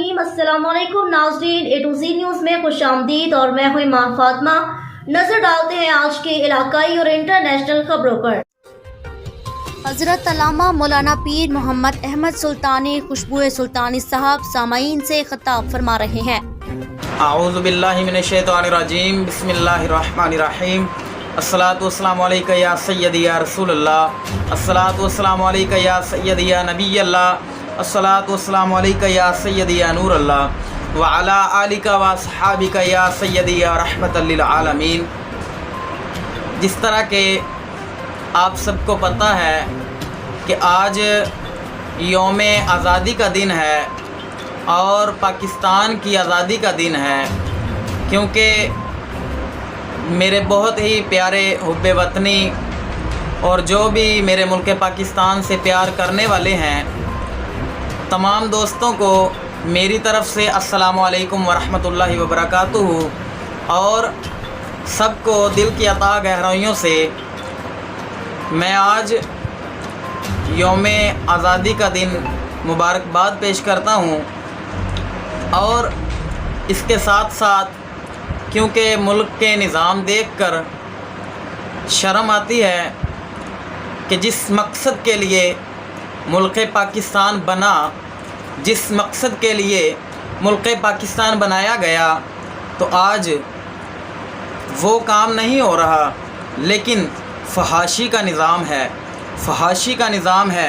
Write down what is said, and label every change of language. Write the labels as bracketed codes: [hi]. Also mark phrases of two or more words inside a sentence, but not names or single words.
[ar] السلام عليكم [ur] ناظرین, A to Z نیوز میں خوش آمدید اور میں ہوں ایمان فاطمہ. نظر ڈالتے ہیں آج کے علاقائی اور انٹرنیشنل خبروں پر. حضرت علامہ مولانا پیر محمد احمد سلطانی خوشبو سلطانی صاحب سامعین سے خطاب فرما رہے ہیں. [ar] أعوذ بالله من الشيطان الرجيم، بسم الله الرحمن الرحيم. الصلاة والسلام عليك يا سيدي يا رسول الله، الصلاة والسلام عليك يا سيدي يا نبي الله, الصلاة والسلام عليك يا سيدي يا نور الله وعلى آلك وأصحابك يا سيدي يا رحمة للعالمين. [ur] جس طرح کے آپ سب کو پتا ہے کہ آج یوم آزادی کا دن ہے اور پاکستان کی آزادی کا دن ہے، کیونکہ میرے بہت ہی پیارے حب الوطنی اور جو بھی میرے ملک پاکستان سے پیار کرنے والے ہیں، تمام دوستوں کو میری طرف سے [ar] السلام عليكم ورحمة الله وبركاته [ur] اور سب کو دل کی اتھاہ گہرائیوں سے میں آج یوم آزادی کا دن مبارکباد پیش کرتا ہوں. اور اس کے ساتھ ساتھ کیونکہ ملک کے نظام دیکھ کر شرم آتی ہے کہ جس مقصد کے لیے ملک پاکستان بنا، جس مقصد کے لیے ملک پاکستان بنایا گیا، تو آج وہ کام نہیں ہو رہا، لیکن فحاشی کا نظام ہے، فحاشی کا نظام ہے.